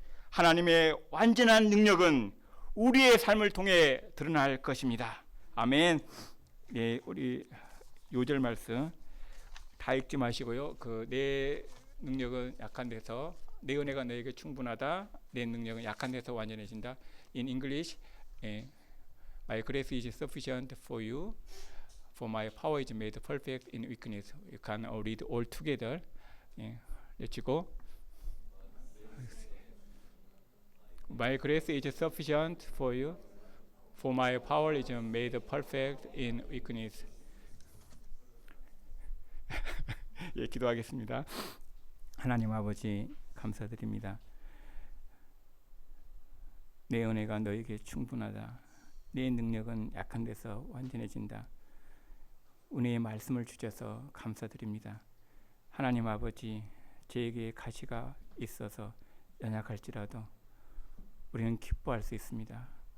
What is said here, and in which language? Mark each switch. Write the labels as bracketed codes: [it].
[ko] 하나님의 완전한 능력은 우리의 삶을 통해 드러날 것입니다. 아멘. 네, 우리 요절 말씀 다 읽지 마시고요. 내 능력은 약한 데서 내 은혜가 너에게 충분하다. 내 능력은 약한 데서 완전해진다. [en] In English, my grace is sufficient for you. For my power is made perfect in weakness. You can read all together. Let's go. My grace is sufficient for you. For my power is made perfect in weakness. [ko] 예, 기도하겠습니다. 하나님 아버지 감사드립니다. 내 은혜가 너에게 충분하다. 내 능력은 약한 데서 완전해진다. 은혜의 말씀을 주셔서 감사드립니다. 하나님 아버지, 저에게 가시가 있어서 연약할지라도 우리는 기뻐할 수 있습니다.